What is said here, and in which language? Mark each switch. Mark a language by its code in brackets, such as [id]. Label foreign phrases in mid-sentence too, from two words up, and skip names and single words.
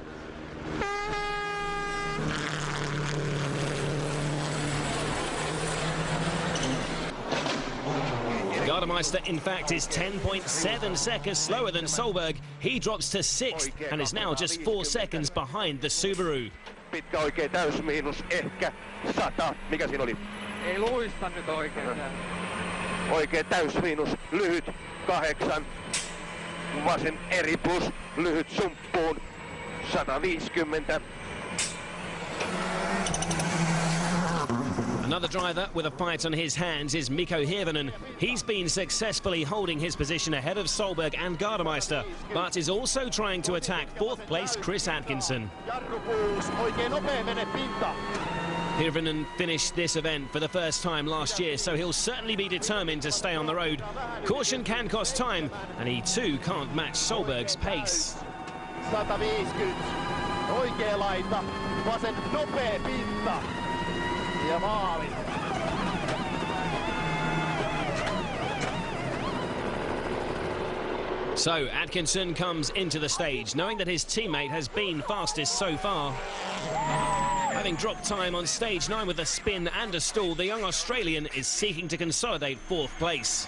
[en] Gardemeister, in fact, is 10.7 seconds slower than Solberg. He drops to 6th and is now just 4 seconds behind the Subaru. [fi] Pitkä oikein täysmiinus, ehkä 100. Mikä siinä oli? Ei luista nyt oikein. Oikein täysmiinus, lyhyt 8. Vasen eri plus, lyhyt sumppuun, 150. [en] Another driver with a fight on his hands is Mikko Hirvonen. He's been successfully holding his position ahead of Solberg and Gardemeister, but is also trying to attack 4th place Chris Atkinson. Hirvonen finished this event for the first time last year, so he'll certainly be determined to stay on the road. Caution can cost time, and he too can't match Solberg's pace. [fi] 150, oikea laita, vasen nopea pinta. Ja maali. [en] So Atkinson comes into the stage, knowing that his teammate has been fastest so far. Having dropped time on stage 9 with a spin and a stall, the young Australian is seeking to consolidate 4th place.